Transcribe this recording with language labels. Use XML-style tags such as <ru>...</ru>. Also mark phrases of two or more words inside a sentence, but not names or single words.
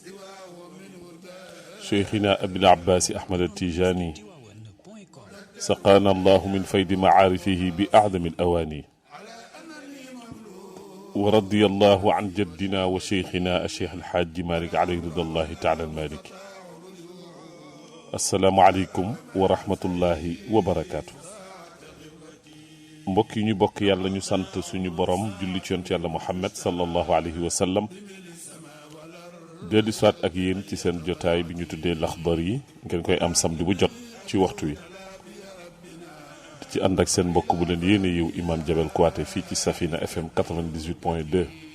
<ar>شيخنا أبي العباس أحمد التيجاني سقانا الله من فيض معارفه بأعظم الأواني ورضي الله عن جدنا وشيخنا الشيخ الحاج مالك عليه رضا الله تعالى المالك السلام عليكم ورحمة الله وبركاته</ar> <wo>mbokk yi ñu bokk yàlla ñu sant suñu borom julli ci yonent yàlla Muhammad</wo> <ar>صلى الله عليه وسلم</ar> <wo>dellu soit ak yéen ci seen jotaay bi ñu tuddee Laxdari yi ngeen koy am samedi bu jot ci waxtu wi ci ànd ak seen mbokk bu leen yéene yiw Imam Jabel Kouaté fii ci Safina FM 98.2</wo>